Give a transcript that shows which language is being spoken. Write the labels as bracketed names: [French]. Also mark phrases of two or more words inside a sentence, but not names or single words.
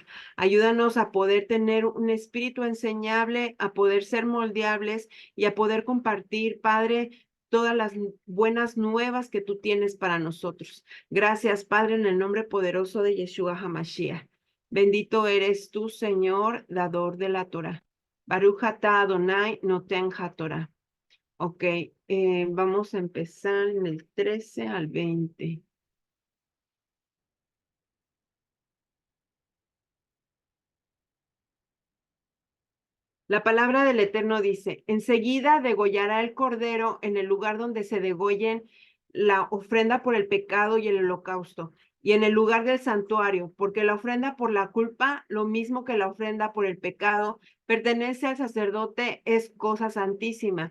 [Spanish] Ayúdanos a poder tener un espíritu enseñable, a poder ser moldeables y a poder compartir, Padre, todas las buenas nuevas que tú tienes para nosotros. Gracias, Padre, en el nombre poderoso de Yeshua HaMashiach. Bendito eres tú, Señor, dador de la Torah. [Hebrew] ברוך אתה אדוני נותן התורה. [Spanish] Ok, vamos a empezar en el 13 al 20. La palabra del Eterno dice, enseguida degollará el cordero en el lugar donde se degollen la ofrenda por el pecado y el holocausto, y en el lugar del santuario, porque la ofrenda por la culpa, lo mismo que la ofrenda por el pecado, pertenece al sacerdote, es cosa santísima.